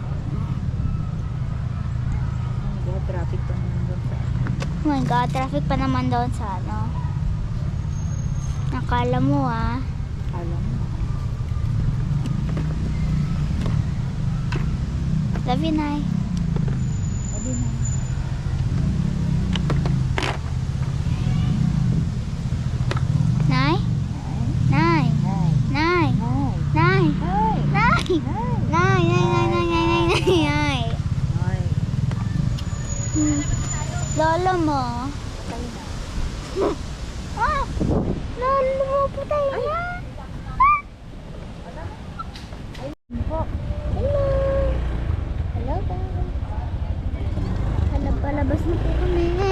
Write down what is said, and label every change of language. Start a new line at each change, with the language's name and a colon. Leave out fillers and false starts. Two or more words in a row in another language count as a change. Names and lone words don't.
Filipino: Traffic pa naman doon sa...
English: Oh my God,
Filipino: traffic pa naman doon sa ano. Nakala mo Alam mo.
English: Love you, Nay.
Filipino: Sabi na. Nay? Nay? Nay? Nay? Hi. Nay? Nay? Nay? Hi. Lolo mo. Ah! Lolo mo, patay na. Po.
English: Hello. Hello, guys.
Filipino: Palabas na po kami.